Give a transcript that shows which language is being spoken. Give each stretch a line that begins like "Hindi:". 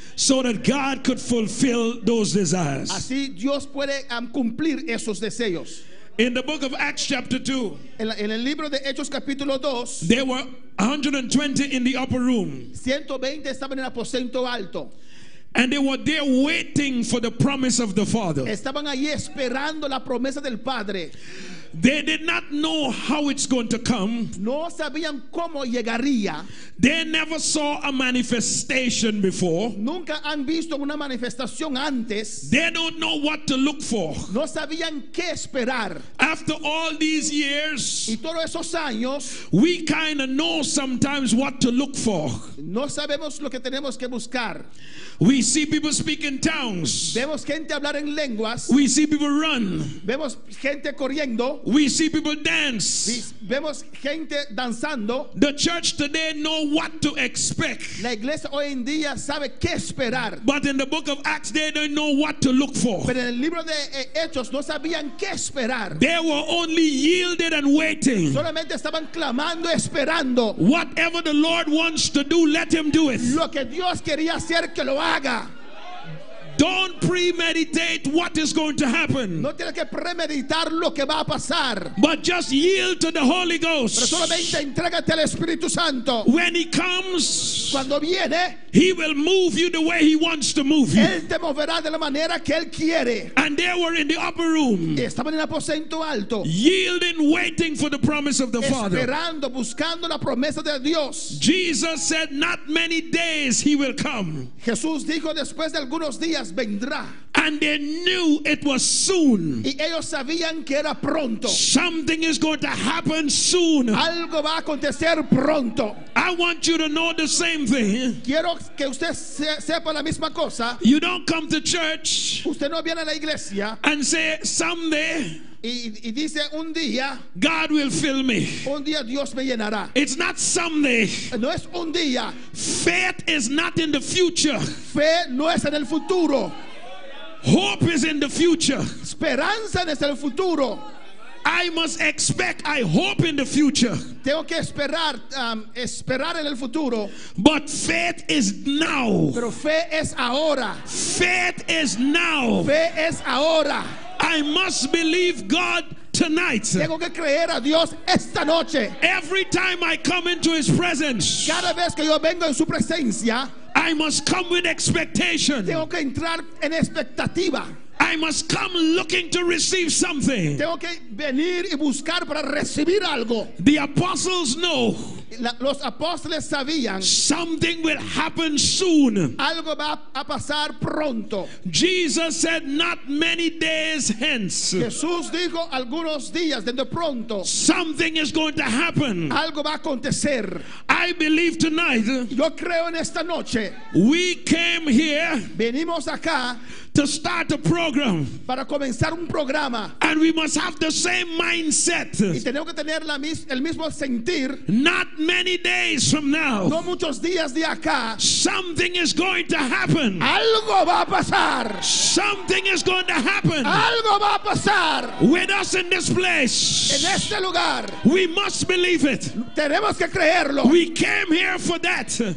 English: so that God could fulfill those desires.
Spanish: Así Dios puede cumplir esos deseos.
English: In the book of Acts chapter 2,
Spanish: En el libro de Hechos capítulo 2,
English: there were 120 in the upper room.
Spanish: 120 estaban en el aposento alto.
English: And they were there waiting for the promise of the Father.
Spanish: Estaban ahí esperando la promesa del Padre.
English: They did not know how it's going to come.
Spanish: No sabían cómo llegaría.
English: They never saw a manifestation before.
Spanish: Nunca han visto una manifestación antes.
English: They don't know what to look for.
Spanish: No sabían qué esperar.
English: After all these years,
Spanish: Y todos esos años,
English: we kind of know sometimes what to look for.
Spanish: no sabemos lo que tenemos que buscar.
English: We see people speak in tongues.
Spanish: Vemos gente hablar en lenguas.
English: We see people run.
Spanish: Vemos gente corriendo.
English: We see people dance.
Spanish: Vemos gente danzando.
English: The church today know what to expect.
Spanish: La iglesia hoy en día sabe qué esperar.
English: But in the book of Acts, they don't know what to look for.
Spanish: Pero en el libro de Hechos no sabían qué esperar.
English: They were only yielded and waiting.
Spanish: Solamente estaban clamando, esperando.
English: Whatever the Lord wants to do, let him do it.
Spanish: Lo que Dios quería hacer, que lo haga.
English: Don't premeditate what is going to happen.
Spanish: No tienes que premeditar lo que va a pasar.
English: But just yield to the Holy
Spanish: Pero
English: Ghost.
Spanish: solamente entrégate al Espíritu Santo.
English: When he comes,
Spanish: Cuando viene,
English: he will move you the way he wants to move you.
Spanish: Él te moverá de la manera que Él quiere.
English: And they were in the upper room,
Spanish: Estaban en el aposento alto,
English: yielding, waiting for the promise of the Father.
Spanish: esperando, buscando la promesa de Dios.
English: Jesus said, not many days he will come.
Spanish: Jesús dijo, después de algunos días vendrá.
English: And they knew it was soon.
Spanish: Y ellos sabían que era pronto.
English: Something is going to happen soon.
Spanish: Algo va a acontecer pronto.
English: I want you to know the same thing.
Spanish: Quiero que usted sepa la misma cosa.
English: You don't come to church
Spanish: Usted no viene a la iglesia
English: and say, someday
Spanish: y dice, un día
English: God will fill me.
Spanish: Dios me llenará.
English: It's not someday.
Spanish: No es un día.
English: Faith is not in the future.
Spanish: Fe no es en el futuro.
English: Hope is in the future.
Spanish: Esperanza es el futuro.
English: I must expect, I hope in the future.
Spanish: Tengo que esperar en el futuro.
English: But faith is now.
Spanish: Pero fe es ahora.
English: Faith is now.
Spanish: Fe es ahora.
English: I must believe God tonight.
Spanish: Tengo que creer a Dios esta noche.
English: Every time I come into his presence,
Spanish: Cada vez que yo vengo en su presencia,
English: I must come with expectation.
Spanish: tengo que entrar en expectativa.
English: I must come looking to receive something.
Spanish: Tengo que venir y buscar para recibir algo.
English: The apostles know
Spanish: Los apóstoles sabían,
English: something will happen soon.
Spanish: algo va a pasar pronto.
English: Jesus said, not many days hence,
Spanish: Jesús dijo, algunos días, de pronto,
English: something is going to happen.
Spanish: algo va a acontecer.
English: I believe tonight
Spanish: Yo creo en esta noche,
English: we came here
Spanish: venimos acá
English: to start a program,
Spanish: para comenzar un programa.
English: and we must have the same mindset.
Spanish: Y tenemos que tener el mismo sentir.
English: Not many days from now,
Spanish: No muchos días de acá,
English: something is going to happen.
Spanish: algo va a pasar.
English: Something is going to happen
Spanish: Algo va a pasar
English: with us in this place.
Spanish: en este lugar.
English: We must believe it.
Spanish: Tenemos que creerlo.
English: We came here for that.